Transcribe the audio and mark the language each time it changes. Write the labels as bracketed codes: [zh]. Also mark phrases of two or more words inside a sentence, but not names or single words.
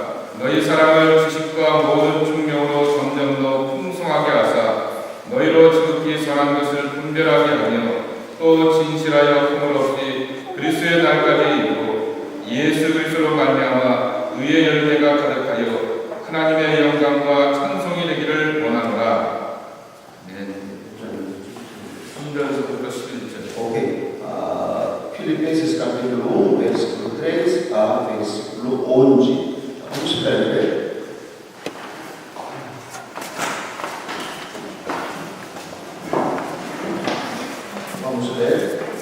[ko] 너희 사랑을 지식과 모든 충명으로 점점 더 풍성하게 하사 너희로 지극히 선한 것을 분별하게 하며 또 진실하여 허물 없이 그리스도의 날까지 이루고 예수 그리스도로 말미암아 의의 열매가 가득하여 하나님의 영광과 찬송이 되기를 원하노라. 아멘. 3절부터 11절. [pt] Ok. Filipenses capítulo 1, versículo 3 a versículo 11. Vamos escrever. Vamos ler.